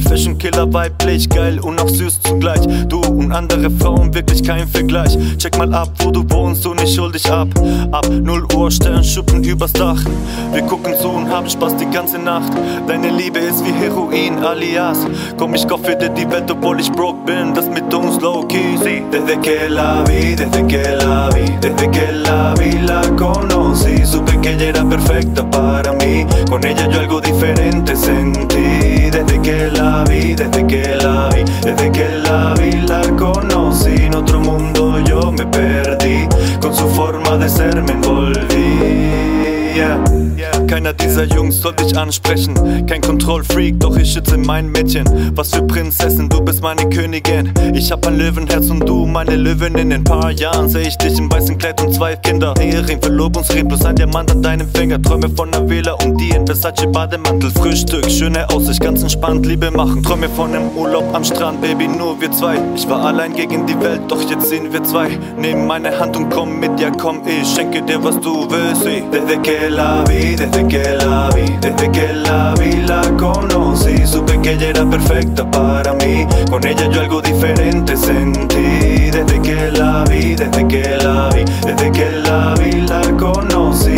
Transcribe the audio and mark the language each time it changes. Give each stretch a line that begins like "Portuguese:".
German: Fashion-Killer, weiblich, geil und auch süß zugleich. Du und andere Frauen, wirklich kein Vergleich. Check mal ab, wo du wohnst und ich hol dich ab. Ab 0 Uhr, Sternschuppen übers Dach. Wir gucken zu und haben Spaß die ganze Nacht. Deine Liebe ist wie Heroin, alias. Komm, ich kaufe dir die Welt, obwohl ich broke bin. Das mit uns low-key. Sí.
Spanish: Desde que la vi, desde que la vi, desde que la vi, la conocí. Supe que ella era perfecta para mí. Con ella yo algo diferente sentí. Desde que la vi, desde que la vi, desde que la vi, la conocí. En otro mundo yo me perdí. Con su forma de ser me envolví.
German: Keiner dieser Jungs soll dich ansprechen. Kein Kontrollfreak, doch ich schütze mein Mädchen. Was für Prinzessin, du bist meine Königin. Ich hab ein Löwenherz und du meine Löwin. In ein paar Jahren seh ich dich im weißen Kleid und zwei Kinder. Ehering, Verlobungsring, plus ein Diamant an deinem Finger. Träume von einer Villa und die in Versace Bademantel. Frühstück, schöne Aussicht, ganz entspannt, Liebe machen. Träume von einem Urlaub am Strand, Baby, nur wir zwei. Ich war allein gegen die Welt, doch jetzt sind wir zwei. Nimm meine Hand und komm mit dir, komm, ich schenke dir, was du willst.
Spanish: Desde que la vi, desde que la vi, la conocí. Supe que ella era perfecta para mí. Con ella yo algo diferente sentí. Desde que la vi, desde que la vi, desde que la vi, la conocí.